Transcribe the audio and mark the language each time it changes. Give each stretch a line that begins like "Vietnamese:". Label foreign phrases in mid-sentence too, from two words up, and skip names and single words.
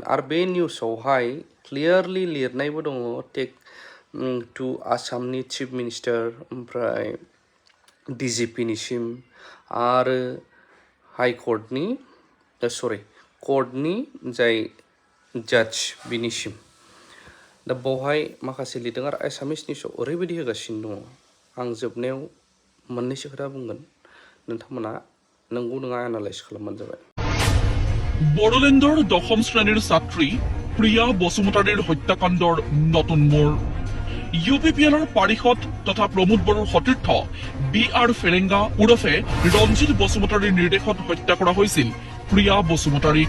Bodo: आरो बे निउसावहाय क्लियारलि लिरनायबो दङ
English: take to
Bodo: आसामनि
English: chief minister,
Bodo: ओमफ्राय डिजिपिनिसिम आरो हाइकर्टनि कर्टनि जाय जाज बिनिसिम। दा बावहाय माखासे लिरदों आरो एसामिस निउसाव ओरैबायदि होगासिनो दङ। आं जोबनायाव मोननैसो खोथा बुंगोन, नोंथांमोना नंगौ नङा एनालाइज खालामबानो जाबाय।
Assamese: বড়োলেণ্ডৰ 10ম শ্ৰেণীৰ ছাত্ৰী প্ৰিয়া বসুমতাৰীৰ হত্যাকাণ্ডৰ নতুন মোৰ। ইউপিপিএলৰ পাৰিষদ তথা প্ৰমোদ বড়োৰ সতীৰ্থ বি.আৰ. ফেৰেংগা ওৰফে ৰঞ্জিত বসুমতাৰীৰ নিৰ্দেশত হত্যা কৰা হৈছিল প্ৰিয়া বসুমতাৰীক।